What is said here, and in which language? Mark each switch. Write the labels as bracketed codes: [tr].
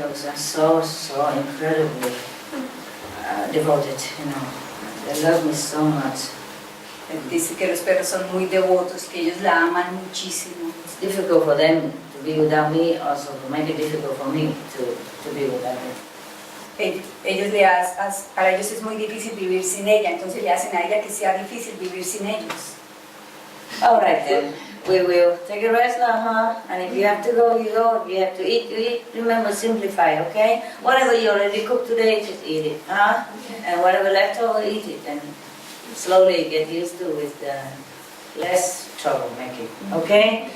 [en] Dogs are so incredibly devoted, you know. They love me so much. [es] Dice que los perros son muy devotos, que ellos la aman muchísimo. [en] It's difficult for them to be without me, also to make it difficult for me to be without them. [es] Para ellos es muy difícil vivir sin ella, entonces le hacen a ella que sea difícil vivir sin ellos. [en] All right then, we will take a rest now, And if you have to go, you go. If you have to eat, you eat. Remember, simplify, okay? Whatever you already cooked today, just eat it, And whatever left over, eat it, and slowly get used to with less trouble making, okay?